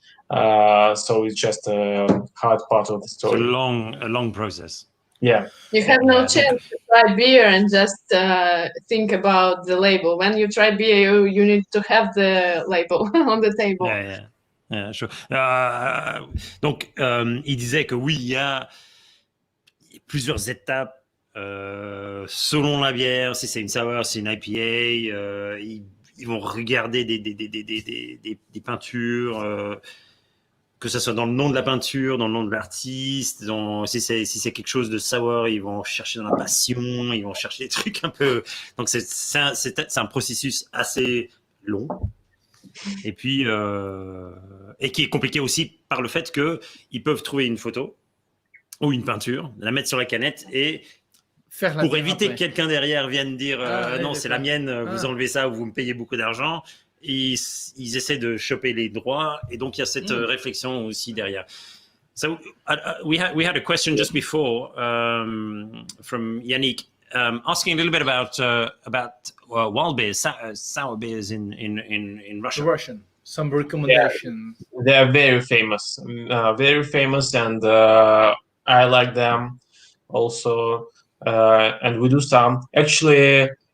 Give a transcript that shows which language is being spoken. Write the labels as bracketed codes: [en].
[en] So it's just a hard part of the story. It's a long process. Yeah. You have no chance to try beer and just think about the label. When you try beer, you need to have the label on the table. Yeah, sure. [fr] Donc, il disait que oui, il y a plusieurs étapes selon la bière. Si c'est une sour, si c'est une IPA, ils vont regarder des peintures. Que ce soit dans le nom de la peinture, dans le nom de l'artiste, si c'est quelque chose de sour, ils vont chercher dans la passion, ils vont chercher des trucs un peu. Donc c'est un processus assez long, et puis et qui est compliqué aussi par le fait que ils peuvent trouver une photo ou une peinture, la mettre sur la canette et pour éviter que quelqu'un derrière vienne dire non, c'est la mienne, vous enlevez ça ou vous me payez beaucoup d'argent. Ils essaient de choper les droits, et donc il y a cette réflexion aussi derrière. [en] So we had a question just before from Yannick asking a little bit about wild beers, sour beers in Russia. Russian, some recommendations. Yeah, they are very famous, and I like them also, and we do some actually.